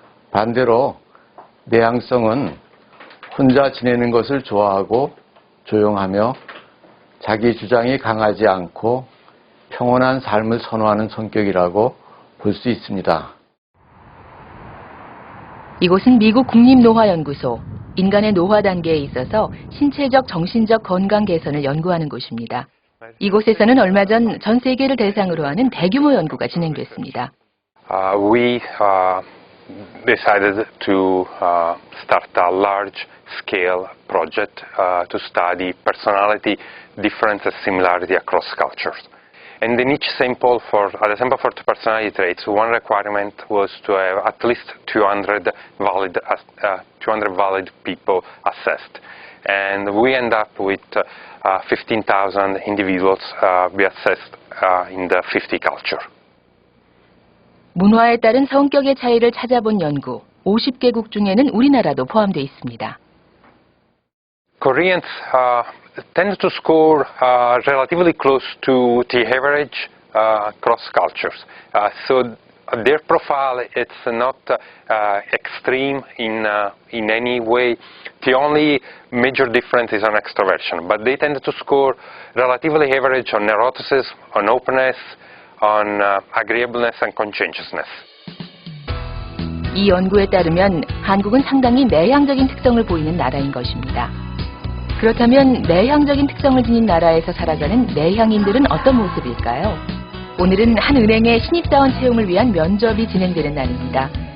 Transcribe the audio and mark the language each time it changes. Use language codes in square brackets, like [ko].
[ko] 반대로 내향성은 혼자 지내는 것을 좋아하고 조용하며 자기 주장이 강하지 않고 평온한 삶을 선호하는 성격이라고 볼 수 있습니다. 이곳은 미국 국립노화연구소, 인간의 노화 단계에 있어서 신체적, 정신적 건강 개선을 연구하는 곳입니다. 이곳에서는 얼마 전 전 세계를 대상으로 하는 대규모 연구가 진행됐습니다. [en] We decided to start a large-scale project to study personality difference and similarity across cultures. And in each sample, for the sample for personality traits, one requirement was to have at least 200 valid people assessed. And we end up with 15,000 individuals we assessed in the 50 culture. [ko] 문화에 따른 성격의 차이를 찾아본 연구, 50개국 중에는 우리나라도 포함되어 있습니다. [en] Koreans tend to score relatively close to the average across cultures. So their profile, it's not extreme in any way. The only major difference is on extroversion, but they tend to score relatively average on neuroticism, on openness, on agreeableness and conscientiousness. [ko] 이 연구에 따르면 한국은 상당히 내향적인 특성을 보이는 나라인 것입니다. 그렇다면 내향적인 특성을 지닌 나라에서 살아가는 내향인들은 어떤 모습일까요? 오늘은 한 은행의 신입사원 채용을 위한 면접이 진행되는 날입니다.